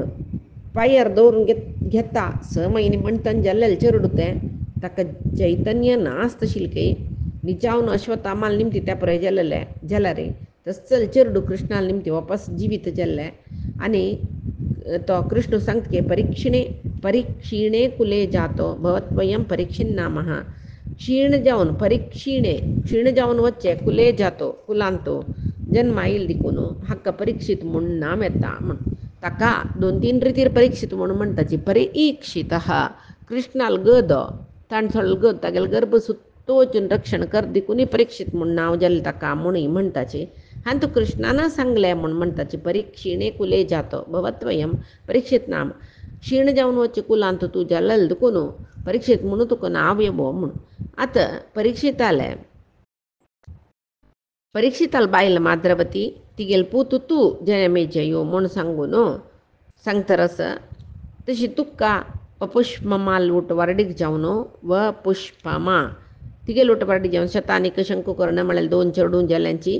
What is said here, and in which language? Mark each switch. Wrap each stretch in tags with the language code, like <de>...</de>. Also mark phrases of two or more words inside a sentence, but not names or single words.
<kok>पायार दवरून घेता 6 म्हयने म्हणटन जाल्लेले चेडूं तें ताका चैतन्य नास तशिल्के निचावन अश्वत्थामाल निमती त्या पुराय जाल्लेले जाल्यार तस्सल चेडूं कृष्णाल निमती वापस जिवीत जाल्ले. आनी तो कृष्ण सांगता</kok> <sa>परीक्षिणे कुले जातो भवत्वयं परीक्षिण नामः.</sa> <kok>क्षीण जावन वच्चे कुले जातो कुलांतो जन्म येईल देखून हाका परीक्षित म्हूण नाम येता म्हूण. ताका 2-3 रितीर परीक्षित म्हणून म्हणटाची. परीक्षित कृष्णाल गद ताणसोळ गद तागेल गर्भ सुत्तो वचून रक्षण कर देखून परीक्षित म्हूण नांव जाल्लें ताका म्हणून म्हणटाची. आनी तू कृष्णान सांगलें म्हूण म्हणटाची.</kok> <sa>परीक्षिणे कुले जातो भवत्वयं परीक्षित नाम.</sa> <kok>क्षीण जावन वच्चे कुलांत तूं जाल्लें देखून परीक्षित म्हणून तुका नांव येवो म्हूण. आतां परीक्षिताल बायल माद्रवती तिगेल पूत तूं जयमेजयो म्हूण सांगून सांगतरस तशी तुका पुष्पमाल उट वारडीक जावन व पुष्पमा तिगेल उट वारडीक जावन शतानीक शंकुकर्ण म्हळ्यार 2 चेडूं जाल्यांची.</kok>